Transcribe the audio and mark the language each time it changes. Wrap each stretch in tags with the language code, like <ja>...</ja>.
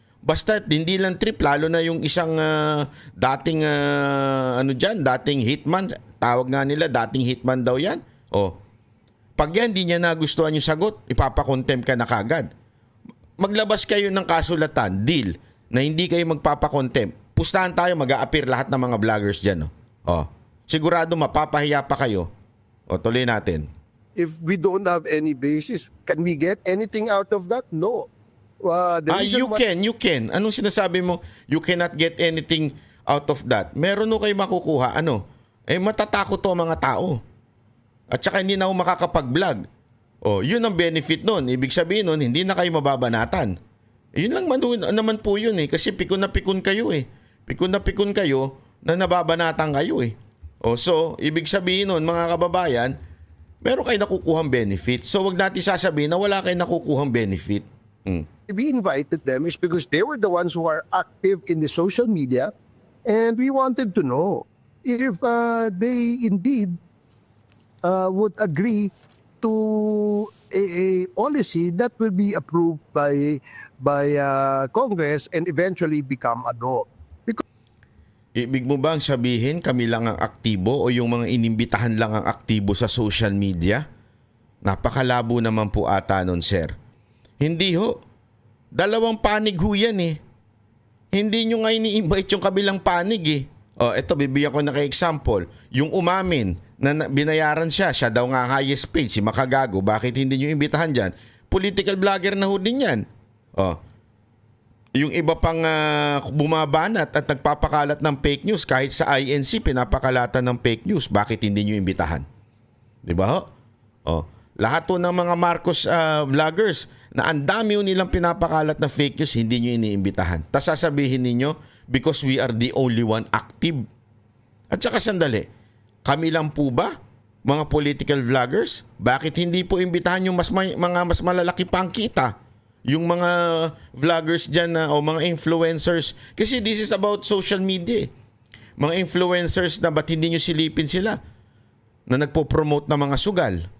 <tl>Basta hindi lang trip, lalo na yung isang dating dating hitman, tawag nga nila dating hitman daw yan. Oh. Pag yan di niya nagustuhan yung sagot, ipapakontempt ka na kagad. Maglabas kayo ng kasulatan, deal, na hindi kayo magpapakontempt. Pustahan tayo, mag-a-appear lahat ng mga vloggers diyan, oh. Sigurado mapapahiya pa kayo. O tuloy natin.</tl> <en>If we don't have any basis, can we get anything out of that? No. You can.</en> <tl>Anong sinasabi mo?</tl> <en>You cannot get anything out of that.</en> <tl>Meron no kayo makukuha. Ano? Matatakot to ang mga tao. At saka hindi na ako makakapag-vlog. Yun ang benefit nun. Ibig sabihin nun, hindi na kayo mababanatan. Yun lang naman po yun Kasi pikon na pikon kayo Pikon na pikon kayo na nababanatan kayo So, ibig sabihin nun, mga kababayan, meron kayo nakukuhang benefit. So, wag natin sasabihin na wala kayo nakukuhang benefit.</tl> <en>We invited them is because they were the ones who are active in the social media, and we wanted to know if they indeed would agree to a policy that will be approved by Congress and eventually become a law.</en> <tl>Ibig mo bang sabihin kami lang ang aktibo o yung mga inimbitahan lang ang aktibo sa social media? Napakalabo naman po ata nun, sir. Hindi ho. Dalawang panig ho yan Hindi nyo nga ini-invite yung kabilang panig Eto, bibigyan ko na example. Yung umamin na binayaran siya daw nga highest paid, si Makagago. Bakit hindi nyo imbitahan dyan? Political vlogger na ho din yan. Yung iba pang bumabanat at nagpapakalat ng fake news, kahit sa INC pinapakalatan ng fake news, bakit hindi nyo imbitahan? Diba ho? Lahat po ng mga Marcos vloggers na ang dami nilang pinapakalat na fake news, hindi nyo iniimbitahan. Tapos sasabihin ninyo,</tl> <en>because we are the only one active.</en> <tl>At saka sandali, kami lang po ba, mga political vloggers? Bakit hindi po imbitahan yung mga mas malalaki pang kita? Yung mga vloggers dyan o mga influencers. Kasi</tl> <en>this is about social media.</en> <tl>Mga influencers na ba't hindi nyo silipin sila? Na nagpo-promote ng mga sugal.</tl>